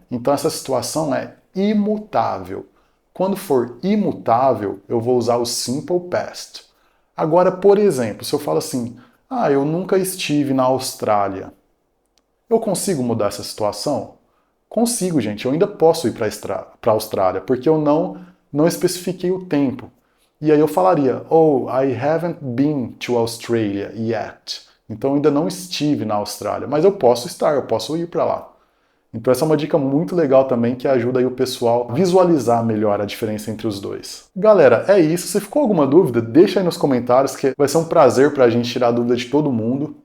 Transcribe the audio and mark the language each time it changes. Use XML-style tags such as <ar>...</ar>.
<pt>Então essa situação é imutável. Quando for imutável, eu vou usar o simple past. Agora, por exemplo, se eu falo assim, eu nunca estive na Austrália. Eu consigo mudar essa situação? Consigo, gente. Eu ainda posso ir para a Austrália, porque eu não especifiquei o tempo. E aí eu falaria, oh,</pt> <en>I haven't been to Australia yet.</en> <pt>Então eu ainda não estive na Austrália, mas eu posso ir para lá. Então essa é uma dica muito legal também que ajuda aí o pessoal a visualizar melhor a diferença entre os dois. Galera, é isso. Se ficou alguma dúvida, deixa aí nos comentários que vai ser um prazer pra gente tirar a dúvida de todo mundo.</pt>